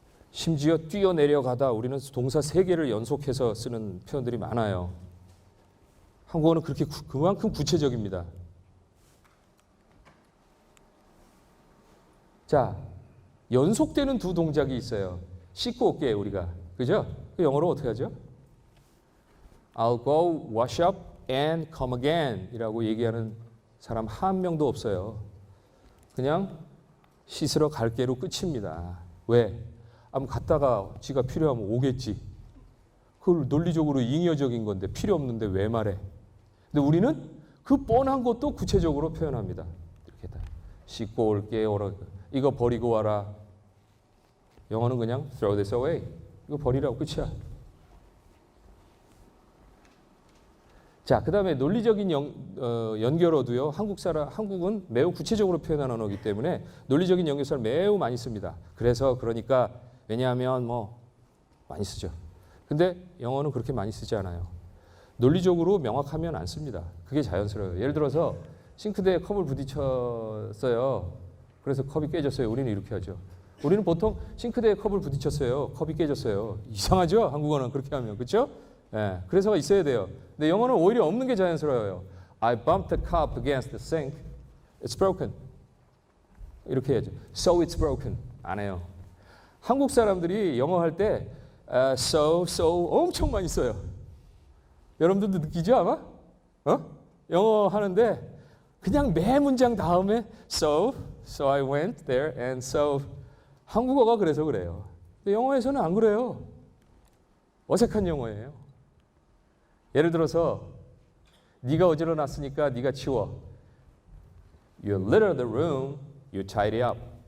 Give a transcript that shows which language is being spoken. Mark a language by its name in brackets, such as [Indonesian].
[Korean] 심지어 뛰어내려가다. 우리는 동사 3개를 연속해서 쓰는 표현들이 많아요. 한국어는 그만큼 구체적입니다. 자, 연속되는 두 동작이 있어요. 씻고 올게 우리가. 그죠? 영어로 어떻게 하죠? [English] I'll go wash up and come again [Korean] 이라고 얘기하는 사람 한 명도 없어요. 그냥 씻으러 갈게로 끝입니다. 왜? 아무 갔다가 지가 필요하면 오겠지. 그걸 논리적으로 잉여적인 건데 필요 없는데 왜 말해? 근데 우리는 그 뻔한 것도 구체적으로 표현합니다. 이렇게 다 씻고 올게, 이거 버리고 와라. 영어는 그냥 [English] throw this away. [Korean] 이거 버리라고 끝이야. 자, 그 다음에 논리적인 연결어도요. 한국은 매우 구체적으로 표현하는 언어이기 때문에 논리적인 연결사를 매우 많이 씁니다. 그러니까 왜냐하면 많이 쓰죠. 근데 영어는 그렇게 많이 쓰지 않아요. 논리적으로 명확하면 안 씁니다. 그게 자연스러워요. 예를 들어서 싱크대에 컵을 부딪혔어요. 그래서 컵이 깨졌어요. 우리는 이렇게 하죠. 우리는 보통 싱크대에 컵을 부딪혔어요. 컵이 깨졌어요. 이상하죠? 한국어는 그렇게 하면. 그렇죠? 예, 그래서 있어야 돼요. 근데 영어는 오히려 없는 게 자연스러워요. [English] I bumped the cup against the sink. It's broken. [Korean] 이렇게 해야죠. [English] So it's broken. [Korean] 안 해요. 한국 사람들이 영어 할 때 so 엄청 많이 써요. 여러분들도 느끼죠 아마? 영어 하는데 그냥 매 문장 다음에 [English] so I went there and so [Korean] 한국어가 그래서 그래요. 근데 영어에서는 안 그래요. 어색한 영어예요. 예를 들어서 네가 어지러놨으니까 네가 치워. [English] You litter the room, you tidy up.